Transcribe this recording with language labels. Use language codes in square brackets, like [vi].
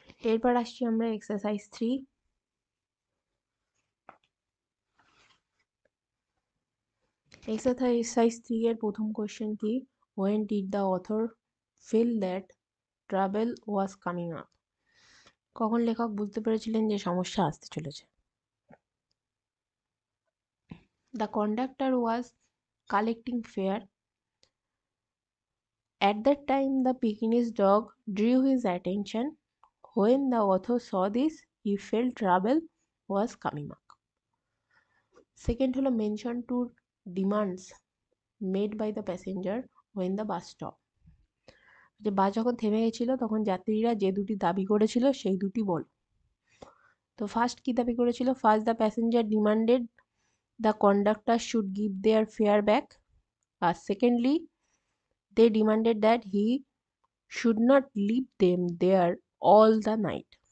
[bn] এরপর আসছি আমরা এক্সারসাইজ 3। এক্সারসাইজ 3 এর প্রথম কোশ্চেন কি, [en] when did the author feel that trouble was coming up? [bn] কখন লেখক বুঝতে পেরেছিলেন যে সমস্যা আসতে চলেছে? [en] The conductor was collecting fare. At that time the Pekingese dog drew his attention. When the author saw this, he felt trouble was coming up. Second হলো mention to demands made by the passenger when the bus stopped. [bn] যে বাস যখন থেমে গেছিল তখন যাত্রীরা যে দুটি দাবি করেছিল সেই দুটি বল। তো ফার্স্ট কি দাবি করেছিল? [en] First the passenger demanded the conductor should give their fare back. Secondly, they demanded that he should not leave them there all the night.